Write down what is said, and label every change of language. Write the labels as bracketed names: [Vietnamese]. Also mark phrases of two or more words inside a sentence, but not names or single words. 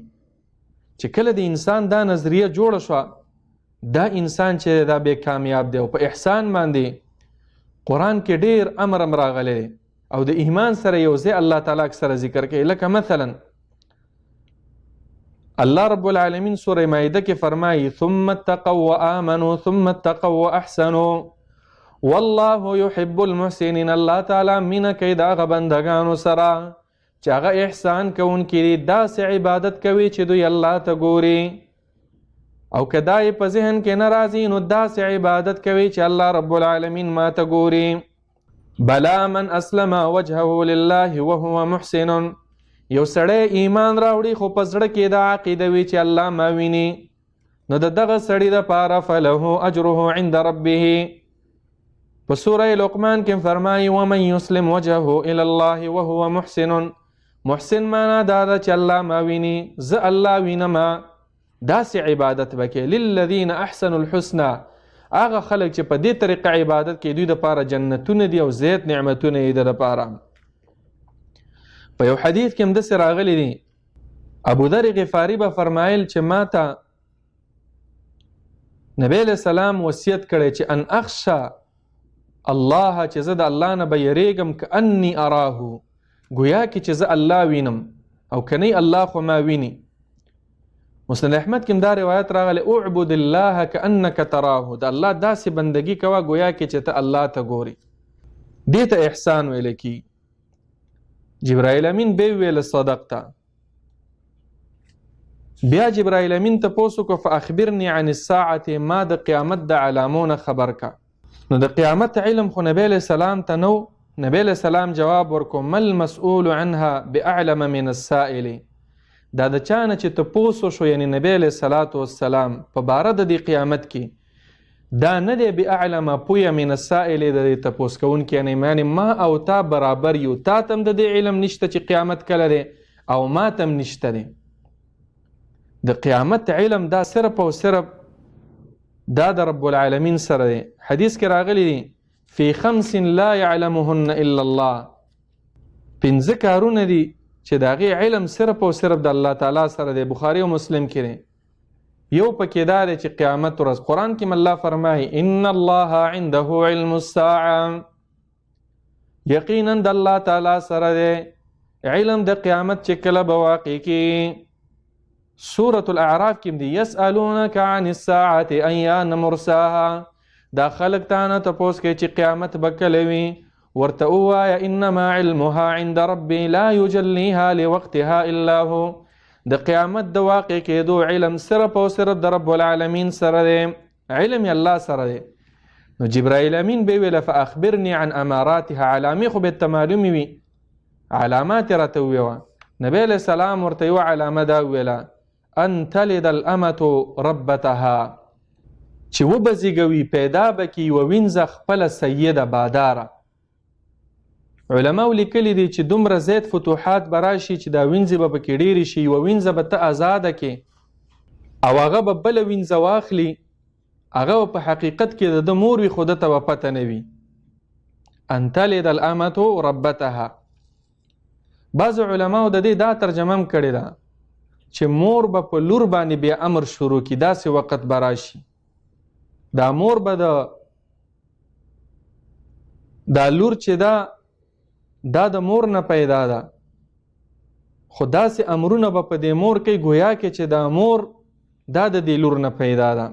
[Pashto] چې کله د انسان دا نظریه جوړه شوه، دا انسان چې دا بې کامیاب دی. او په احسان باندې قرآن کې ډېر امر راغلی دی او د ایمان سره یو ځای الله تعالی سره ذکر کوي. لکه مثلا الله رب العالمین سوره مائده کې فرمایي [Arabic] ثم اتقوا وآمنوا ثم اتقوا واحسنوا والله يحب المحسنين. [Pashto] الله تعالی مینه کوي د هغه بندګانو سره چې هغه احسان کوونکي دي، داسې عبادت کوي چې دوی الله ته ګوري. او که دا یې په ذهن کې نه راځي نو داسې عبادت کوي چې الله رب العالمین ما ته ګوري. [Arabic] بلا من اسلم وجهه لله وهو محسن، [Pashto] یو سړی ایمان راوړي خو په زړه کې دا عقیده وي چې الله ما ویني، نو د دغه سړي دپاره [Arabic] فله اجره عند ربه. [Pashto] په سوره لقمان کې فرمایي [Arabic] ومن يسلم وجهه الى الله وهو محسن. [Pashto] محسن معنا دا ده چې الله ما ویني، زه الله وینم. داسې عبادت وکړي. [Arabic] للذین احسنوا الحسنى، [Pashto] هغه خلک چې په دې طریقه عبادت کوي دوی دپاره جنتونه دي او زیات نعمتونه یې د دپاره. په یو حدیث کې همداسې راغلی دي، ابو ذر غفاري به فرمایل چې ما ته نبی علیه السلام وصیت کړی چې [Arabic] ان اخشى الله، [Pashto] چې زه د الله نه به یریږم [Arabic] کأني اراه، [Pashto] ګویا کې چې زه الله وینم او کنی الله خو ما ویني. مسند احمد کې دا روایت راغلی [Arabic] اعبد الله کأنک تراه، [Pashto] د الله داسې بندگی کوه ګویا کې چې ته الله ته ګوري. دې ته احسان ویل کی. جبرائیل امین به ویل صدقته. بیا جبرائیل امین تپوس وکړو [Arabic] فاخبرني عن الساعة، [Pashto] ما د قیامت د علامونه خبر کا. نو د قیامت علم خو نبی علیہ السلام ته نو. نبی علیہ السلام جواب ورکو [Arabic] مل مسئول عنها باعلم من السائل، [Pashto] دا د چا نه چې تپوس وشو یعنی نبی علیہ السلام په باره د دې قیامت کې، دا نه دی باعلم پویه [Arabic] من السائل [Pashto] د دې تپوس کوونکي، یعنی ما او تا برابر یو، تا تم د دې علم نشته چې قیامت کله دی او ما تم نشته دی. د قیامت علم دا صرف او صرف دا د رب العالمین سره دی. حدیث کې راغلی دی [Arabic] فی 5 لا يعلمهن الا الله، [Pashto] 5 کارونه دي چې د هغې علم صرف او صرف د الله تعالی سره دی. بخاري او مسلم کې دی. یو پکې دا دی چې قیامت ورځ قرآن کې الله فرمایي [Arabic] ان الله عنده علم الساعه، [Pashto] یقینا د الله تعالی سره دی علم د قیامت چې کله به واقع کېږي. سورة الاعراف کې دی [Arabic] یسألونک عن الساعة ایان مرساها، [Pashto] دا خلق تانه تپوس کوي چې قیامت به کله وي، ورته ووایه [Arabic] انما علمها عند ربي لا يجليها لوقتها الا هو، [Pashto] د قیامت د واقع کېدو علم صرف او صرف د رب العالمین سره دی، علم یې الله سره دی. نو جبرائیل امین به ویله [Arabic] فاخبرني عن اماراتها، [Pashto] علامې خو به معلومې وي، علامات یې راته وویوه. نبی علیه السلام ورته یوه علامه دا وویله [Arabic] ان تلد الامة ربتها، [Pashto] چې وبزیږوي پیدا به کړي یوه وینځه خپله سیده باداره. علماو لیکلي دي چې دومره زیات فتوحات به راشي چې دا وینځې به پکې ډېرې شي، یوه وینځه به ته ازاده کې او هغه به بله وینځه واخلي هغه په حقیقت کې د مور وي خو ده ته به پته نه وي. [Arabic] ان تلد الامة ربتها. [Pashto] بعض علماو د دې دا ترجمه هم کړې ده چې مور به په لور باندې بیا امر شروع کړي، داسې وخت به راشي دا مور به دا لور چې دا د مور نه پیدا ده، خو داسې امرونه به په دې مور کوي ګویا کې چې دا مور دا د دې لور نه پیدا ده.